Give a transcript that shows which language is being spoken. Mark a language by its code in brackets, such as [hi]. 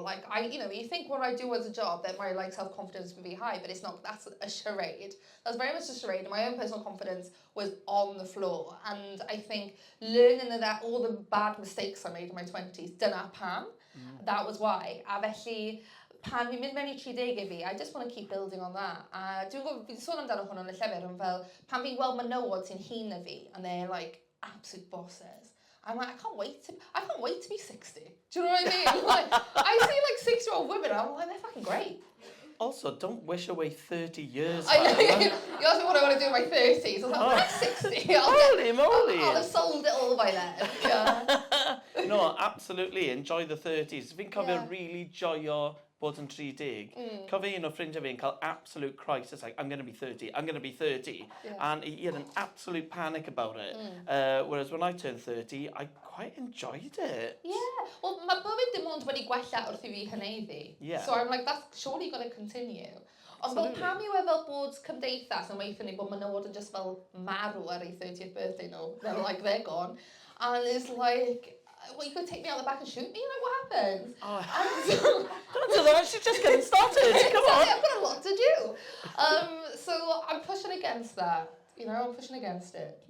[en] Like, you think what I do as a job, that my, like, self-confidence would be high, but it's not, that's a charade. That's very much a charade, and my own personal confidence was on the floor. And I think learning that all the bad mistakes I made in my 20s, [cy] dyna pam, [en] that was why. [cy] A felly, pan fi'n mynd mewn I 30 fi, [en] I just want to keep building on that. [cy] Dwi'n gwybod, fi'n sôn amdano hwn yn y llyfr, yn fel, pan fi'n gweld menywod sy'n hŷn na fi, [en] and they're like absolute bosses. I'm like, I can't wait to be 60. Do you know what I mean? Like, I see like 6-year-old women, I'm like, they're fucking great. Also, don't wish away 30 years. I know. You asked me what I want to do in my 30s. I was like, I'm 60. Holy moly. I'll have sold it all by then. Yeah. No, absolutely. Enjoy the 30s. [cy] Fi'n cofio [en] Yeah. [cy] really joio bod yn 30. Cofio un o ffrindiau fi'n cael absolute crisis, like, [en] I'm going to be 30, I'm going to be 30. Yeah. And he had an absolute panic about it. Whereas when I turned 30, I quite enjoyed it. [cy] Yeah, well, mae bywyd dim ond wedi gwella wrth i fi hyneddu. [en] Yeah. So I'm like, that's surely got to continue. [cy] Ond fel [en] Absolutely. [cy] pam yw e fel bod cymdeithas yn weithio ni bod menywod yn just fel marw ar ei 30th birthday nhw. [en] They're like, they're gone. And it's like, well, you could take me out the back and shoot me? Like, what happens? Oh, And so, don't do that, she's just getting started. Come on. I've got a lot to do. So I'm pushing against that. You know, I'm pushing against it.